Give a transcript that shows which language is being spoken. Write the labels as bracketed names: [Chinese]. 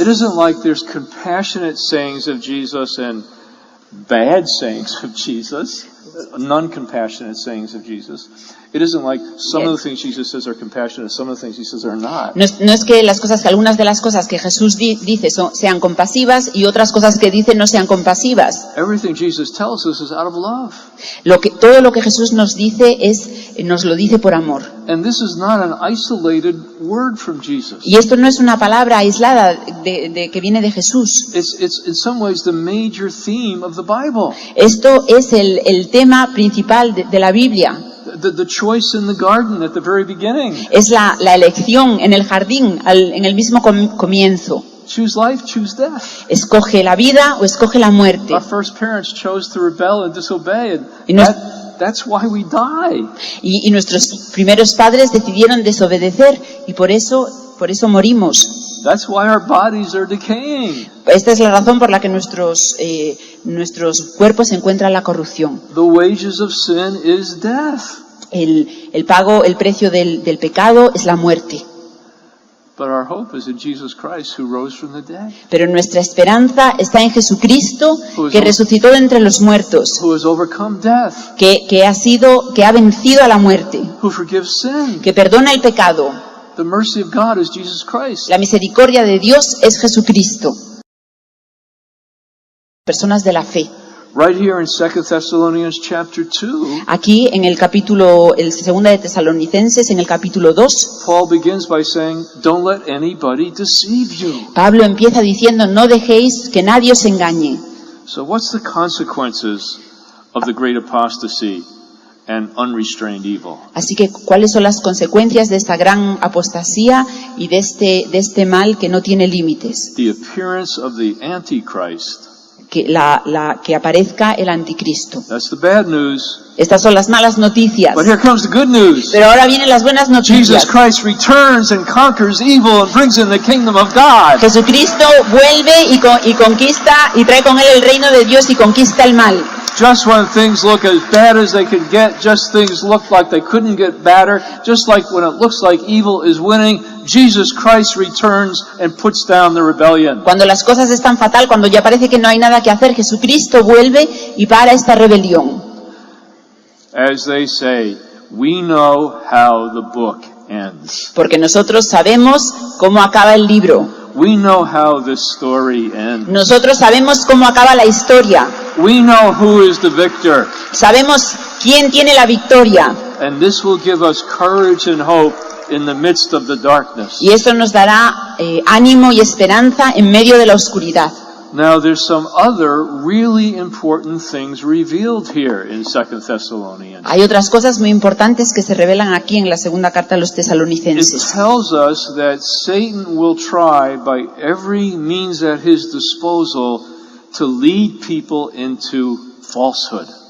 [English] It isn't like there's compassionate sayings of Jesus and bad sayings of Jesus, non-compassionate sayings of Jesus. It isn't like some of the things Jesus says are compassionate, some of the things he says are not. [Spanish] No es que algunas de las cosas que Jesús dice sean compasivas y otras cosas que dice no sean compasivas. [English] Everything Jesus tells us is out of love. [Spanish] Todo lo que Jesús nos dice nos lo dice por amor. [English] And this is not an isolated word from Jesus. [Spanish] Y esto no es una palabra aislada que viene de Jesús. [English] It's in some ways the major theme of the Bible. [Spanish] Esto es el tema principal de la Biblia. [English] The choice in the garden at the very beginning. [Spanish] Es la elección en el jardín, en el mismo comienzo. [English] Choose life, choose death. [Spanish] Escoge la vida o escoge la muerte. [English] Our first parents chose to rebel and disobey, and [Spanish] Y nos- [English] that's why we die. [Spanish] Y nuestros primeros padres decidieron desobedecer y por eso morimos. [English] That's why our bodies are decaying. [Spanish] Esta es la razón por la que nuestros cuerpos se encuentran en la corrupción. [English] The wages of sin is death. [Spanish] El precio del pecado es la muerte. [English] But our hope is in Jesus Christ who rose from the dead, [Spanish] Pero nuestra esperanza está en Jesucristo, que resucitó de entre los muertos, [English] who has overcome death, [Spanish] que ha vencido a la muerte, [English] who forgives sin. [Spanish] que perdona el pecado. [English] The mercy of God is Jesus Christ. [Spanish] La misericordia de Dios es Jesucristo. Personas de la fe. [English] Right here in 2 Thessalonians chapter 2, [Spanish] Aquí en el segunda de Tesalonicenses, en el capítulo 2, [English] Paul begins by saying, don't let anybody deceive you. [Spanish] Pablo empieza diciendo, no dejéis que nadie os engañe. [English] So what's the consequences of the great apostasy and unrestrained evil. [Spanish] Así que, ¿cuáles son las consecuencias de esta gran apostasía y de este mal que no tiene límites? [English] The appearance of the Antichrist. [Spanish] Que aparezca el anticristo. [English] That's the bad news. [Spanish] Estas son las malas noticias. [English] But here comes the good news. [Spanish] Pero ahora vienen las buenas noticias. [English] Jesus Christ returns and conquers evil and brings in the kingdom of God. [Spanish] Jesucristo vuelve y conquista y trae con él el reino de Dios y conquista el mal. [English] Just when things look as bad as they could get, just things look like they couldn't get better, just like when it looks like evil is winning, Jesus Christ returns and puts down the rebellion. [Spanish] Cuando las cosas están fatal, cuando ya parece que no hay nada que hacer, Jesucristo vuelve y para esta rebelión. [English] As they say, we know how the book ends. [Spanish] Porque nosotros sabemos cómo acaba el libro. [English] We know how this story ends. [Spanish] Nosotros sabemos cómo acaba la historia. [English] We know who is the victor. [Spanish] Sabemos quién tiene la victoria. [English] And this will give us courage and hope in the midst of the darkness. [Spanish] Y esto nos dará ánimo y esperanza en medio de la oscuridad. [English] Now there's some other really important things revealed here in 2 Thessalonians. [Spanish] Hay otras cosas muy importantes que se revelan aquí en la segunda carta a los [English] It [Spanish] tesalonicenses. [English] tells us that Satan will try by every means at his disposal to lead people into falsehood.